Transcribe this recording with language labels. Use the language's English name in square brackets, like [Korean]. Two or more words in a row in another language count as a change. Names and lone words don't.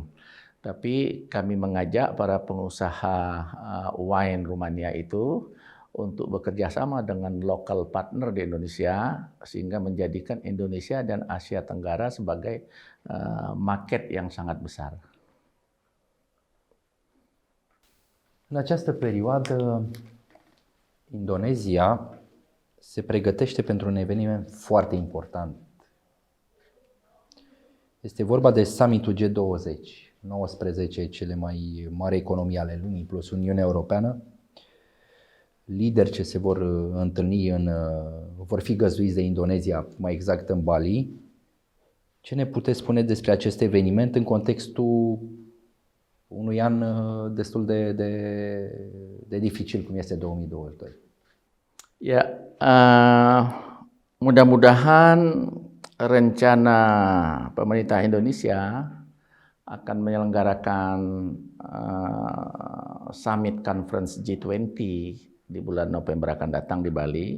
[Indonesian] Tapi kami mengajak para pengusaha wine Rumania itu untuk bekerja sama dengan [English] local partner [Indonesian] di Indonesia, sehingga menjadikan Indonesia dan Asia Tenggara sebagai market yang sangat besar. [Romanian] În această perioadă, Indonezia se pregătește pentru un eveniment foarte important. Este vorba de summitul G20, 19 cele mai mari economii ale lumii plus Uniunea Europeană. Lideri ce se vor întâlni vor fi găzduiți de Indonezia, mai exact în Bali. Ce ne puteți spune despre acest eveniment în contextul unui an destul de dificil cum este 2022? [Indonesian] Ya, mudah-mudahan rencana pemerintah Indonesia akan menyelenggarakan [English] summit conference [Indonesian] G20 di bulan November akan datang di Bali.